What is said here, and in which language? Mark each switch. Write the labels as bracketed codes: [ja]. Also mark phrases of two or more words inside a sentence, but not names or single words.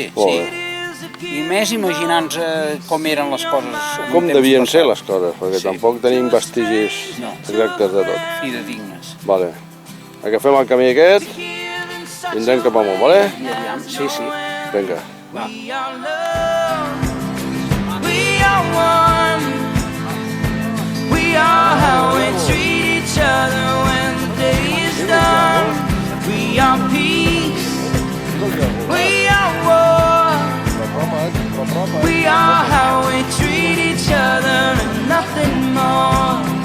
[ca] Molt sí. bé. I més imaginant com eren les coses. en Com temps devien passat. ser les coses? Perquè Sí. tampoc tenim vestigis No. exactes de tot. Fidedignes. Vale. Agafem el camí aquest i entrem cap amunt, vale? I aviam, sí. Vinga. [en] We are love, we are one, we are how we treat each other when the day is done. We are peace, we are war, we are how we treat each other and nothing more.